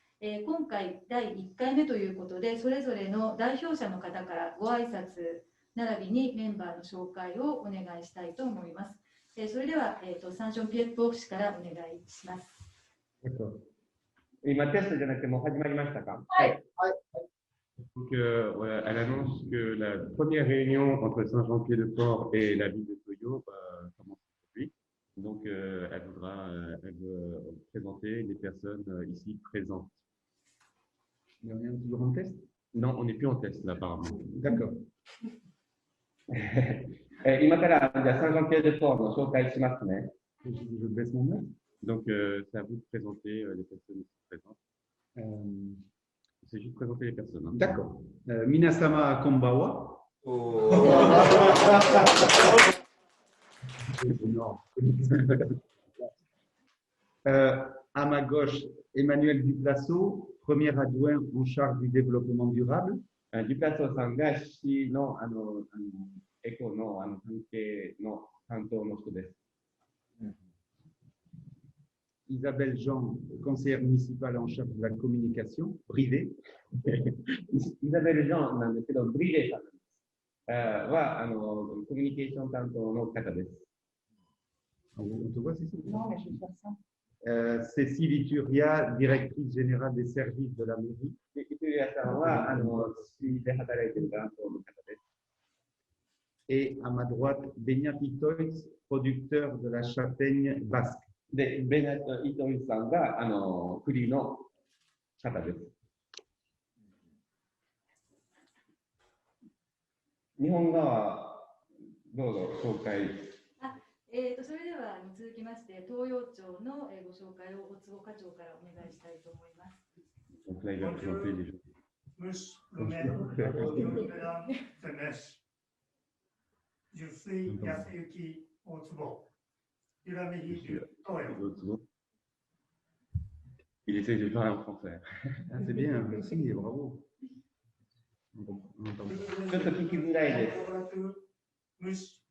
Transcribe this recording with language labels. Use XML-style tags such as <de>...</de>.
<ja>今回第1回目ということで、それぞれの代表者の方からご挨拶並びにメンバーの紹介をお願いしたいと思います。それでは、サンジョンピエット市からお願いします。今テストじゃなくてもう始まりましたか？はい。</ja> <fr>Donc, voilà, elle annonce que la première réunion entre Saint-Jean-Pied-de-Port et la ville de Toyo commence aujourd'hui. Donc, elle veut présenter les personnes ici présentes. On est toujours en test? Non, on n'est plus en test là, apparemment. D'accord.</fr> <ja>今からじゃあサンジョンピエデポートの紹介しますね。</ja> <fr>Je baisse mon main. Donc, c'est à vous de présenter les personnes ici présentes. C'est juste présenter les personnes. Hein. D'accord.</fr> <ja>Minasama Konbawa.</ja> <fr>À ma gauche, Emmanuel Duplasso, premier adjoint en charge du développement durable.</fr> <ja>Duplasso さんが市のエコの関係の担当の人です。</ja> <fr>Isabelle Jean, conseillère municipale en charge de la communication privée.</fr> <ja>Isabelle Jean なんですけど、ブリレーさんはコミュニケーション担当の方です。</ja> <fr>On te voit, Cécile? Non, mais je vais faire ça. Cécile Ituria, directrice générale des services de la mairie.</fr> <ja>Ituria さんは市で働いている担当の方です。</ja> <fr>Et à ma droite, Beñat Itoiz, producteur de la châtaigne basque.</fr> <ja>で、ベナット・イトイさんが栗の方です。日本側はどうぞ紹介。それでは続きまして東洋町のご紹介を大坪課長からお願いしたいと思います。</ja> <fr>Donc là, il va présenter les gens. Monsieur le maire, mesdames et messieurs, je suis Yasuyuki Otsubo. Il essaye de parler en français. Ah, c'est bien, merci, bravo.</fr> <ja>ちょっと聞きづらいです。</ja>